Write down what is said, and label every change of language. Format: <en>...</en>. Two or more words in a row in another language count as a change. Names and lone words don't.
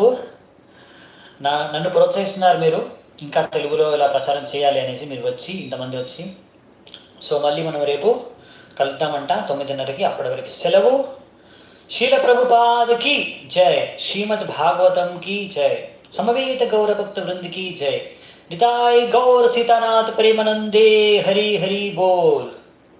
<te>నన్ను ప్రోత్సహిస్తున్నారు మీరు, ఇంకా తెలుగులో ఇలా ప్రచారం చేయాలి అనేసి మీరు వచ్చి ఇంతమంది వచ్చి. సో మళ్ళీ మనం రేపు కలుద్దామంట 9:30కి. అప్పటి వరకు సెలవు. శీల ప్రభుపాదకి జై, శ్రీమద్ భాగవతం</te> <hi>की जय, समवेत गौर भक्त वृंद की जय, निताय गौर सीतानाथ प्रेमानंदे हरि हरि बोल.</hi>